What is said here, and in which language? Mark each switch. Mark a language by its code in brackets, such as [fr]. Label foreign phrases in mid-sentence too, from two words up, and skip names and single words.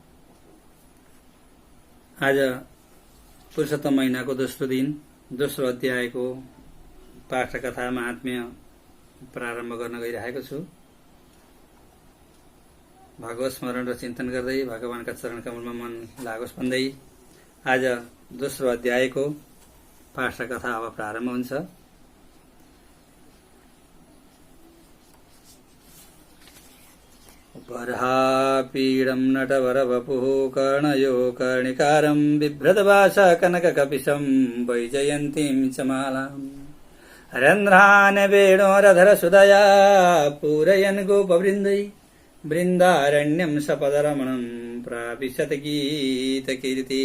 [ne] आज पुरुषोत्तम महीनाको दोस्रो दिन दोस्रो अध्यायको पाठ कथा महात्म्य प्रारम्भ गर्न गइरहेको छु। भगवत स्मरण र चिन्तन गर्दै भगवानका चरण कमलमा मन लागोस् भन्दै आज दोस्रो अध्यायको पाठ कथा अब प्रारम्भ हुन्छ। [sa] बर्हापीडं नटवरवपुः कर्णयो कर्णिकारं बिभ्रतभाषा कनककपिशं वैजयन्तीं च मालाम् रन्ध्रान् वेणोरधरसुदया पूरयन् गोपवृन्दै बृन्दारण्यं सपदरमणं प्राविशत गीतकीर्ति।